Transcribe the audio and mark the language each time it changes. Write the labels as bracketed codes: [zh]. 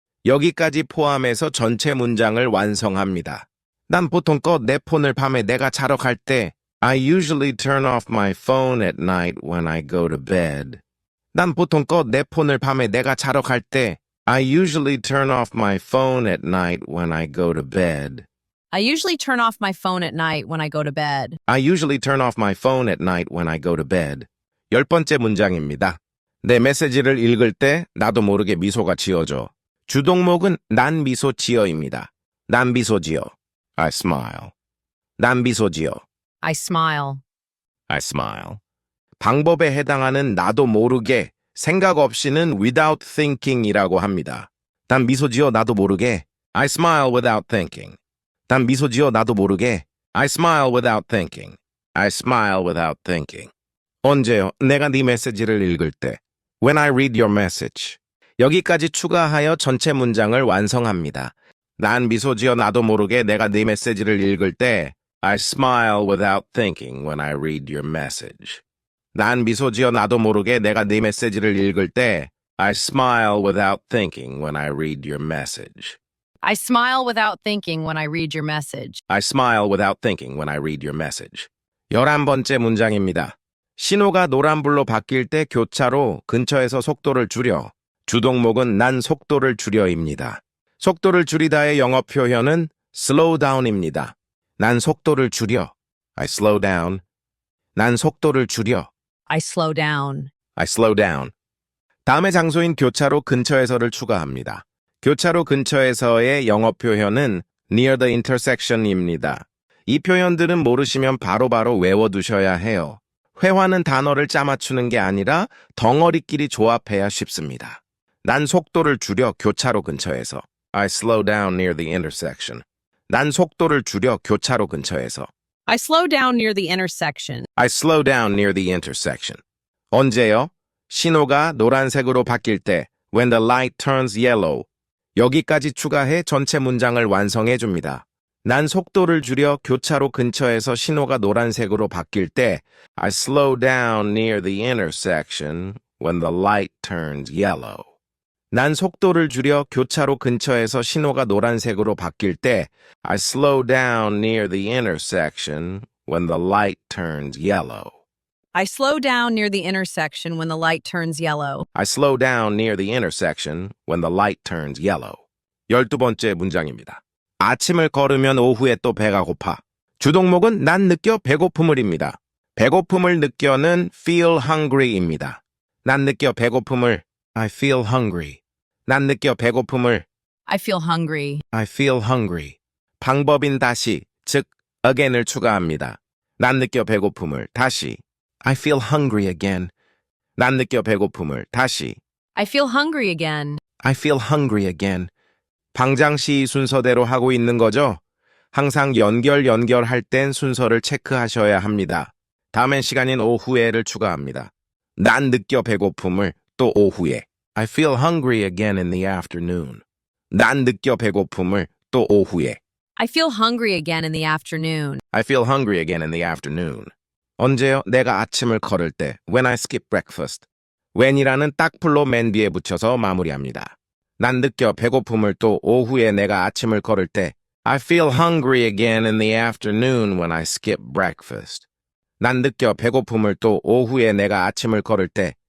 [ko] 여기까지 포함해서 전체 문장을 완성합니다. 난 보통 꺼 내 폰을 밤에 내가 자러 갈 때 [en] I usually turn off my phone at night when I go to bed. [ko] 난 보통 꺼 내 폰을 밤에 내가 자러 갈 때 [en] I usually turn off my phone at night when I go to bed. I usually turn off my phone at night when I go to bed. I usually turn off my phone at night when I go to bed. [ko] 10번째 문장입니다. 내 메시지를 읽을 때 나도 모르게 미소가 지어져. 주동목은 난 미소 지어입니다. 난 미소 지어. [en] I smile. [ko] 난 미소 지어. [en] I smile. I smile. [ko] 방법에 해당하는 나도 모르게 생각 없이는 without thinking이라고 합니다. 난 미소 지어 나도 모르게. [en] I smile without thinking. [ko] 난 미소 지어 나도 모르게. [en] I smile without thinking. I smile without thinking. [ko] 언제요? 내가 네 메시지를 읽을 때. [en] When I read your message. [ko] 여기까지 추가하여 전체 문장을 완성합니다. 난 미소 지어 나도 모르게 내가 네 메시지를 읽을 때 [en] I smile without thinking when I read your message. [ko] 난 미소 지어 나도 모르게 내가 네 메시지를 읽을 때 [en] I smile without thinking when I read your message. I smile without thinking when I read your message. I smile without thinking when I read your message. [ko] 11번째 문장입니다. 신호가 노란불로 바뀔 때 교차로 근처에서 속도를 줄여. 주동목은 난 속도를 줄여입니다. 속도를 줄이다의 영어 표현은 slow down입니다. 난 속도를 줄여. [en] I slow down. [ko] 난 속도를 줄여. [en] I slow down. I slow down. [ko] 다음의 장소인 교차로 근처에서를 추가합니다. 교차로 근처에서의 영어 표현은 near the intersection입니다. 이 표현들은 모르시면 바로바로 외워두셔야 해요. 회화는 단어를 짜맞추는 게 아니라 덩어리끼리 조합해야 쉽습니다. 난 속도를 줄여 교차로 근처에서. [en] I slow down near the intersection. [ko] 난 속도를 줄여 교차로 근처에서. [en] I slow down near the intersection. I slow down near the intersection. [ko] 언제요? 신호가 노란색으로 바뀔 때 [en] when the light turns yellow. [ko] 여기까지 추가해 전체 문장을 완성해 줍니다. 난 속도를 줄여 교차로 근처에서 신호가 노란색으로 바뀔 때 [en] I slow down near the intersection when the light turns yellow. [ko] 난 속도를 줄여 교차로 근처에서 신호가 노란색으로 바뀔 때 [en] I slow down near the intersection when the light turns yellow. I slow down near the intersection when the light turns yellow. I slow down near the intersection when the light turns yellow. [ko] 12번째 문장입니다. 아침을 걸으면 오후에 또 배가 고파. 주동목은 난 느껴 배고픔을입니다. 배고픔을 느껴는 feel hungry입니다. 난 느껴 배고픔을 [en] I feel hungry. [ko] 난 느껴 배고픔을 [en] I feel hungry. I feel hungry. [ko] 방법인 다시, 즉 again을 추가합니다. 난 느껴 배고픔을 다시 [en] I feel hungry again. [ko] 난 느껴 배고픔을 다시 [en] I feel hungry again. I feel hungry again. [ko] 방장시 순서대로 하고 있는 거죠? 항상 연결할 땐 순서를 체크하셔야 합니다. 다음엔 시간인 오후에를 추가합니다. 난 느껴 배고픔을 또 오후에. [en] I feel hungry again in the afternoon. [ko] 난 느껴 배고픔을 또 오후에. [en] I feel hungry again in the afternoon. I feel hungry again in the afternoon. [ko] 언제요? 내가 아침을 걸을 때. [en] When I skip breakfast. [ko] when이라는 딱풀로 맨 뒤에 붙여서 마무리합니다. 난 느껴 배고픔을 또 오후에 내가 아침을 걸을 때. [en] I feel hungry again in the afternoon when I skip breakfast. [ko] 난 느껴 배고픔을 또 오후에 내가 아침을 걸을 때.